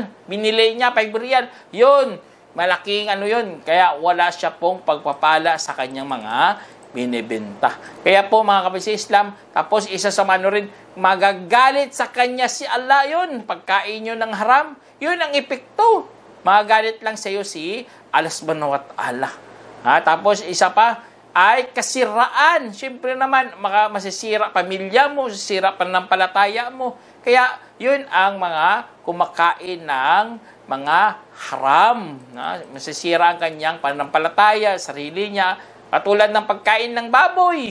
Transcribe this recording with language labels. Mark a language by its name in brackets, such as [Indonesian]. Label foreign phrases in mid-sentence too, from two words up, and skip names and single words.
[Filipino] Binili niya, 5 real. Yun, malaking yun. Kaya wala siya pong pagpapala sa kanyang mga binibenta. Kaya po mga kapatid sa Islam, tapos isa sa rin, magagalit sa kanya si Allah yun. Pagkain nyo ng haram, yun ang epekto. Magagalit lang sa iyo si Allah [Arabic] سبحانه وتعالى. [Filipino] Tapos isa pa, ay kasiraan. Siyempre naman, masisira pamilya mo, masisira pananampalataya mo. Kaya yun ang mga kumakain ng mga haram. Masisira ang kanyang pananampalataya, sarili niya, katulad ng pagkain ng baboy.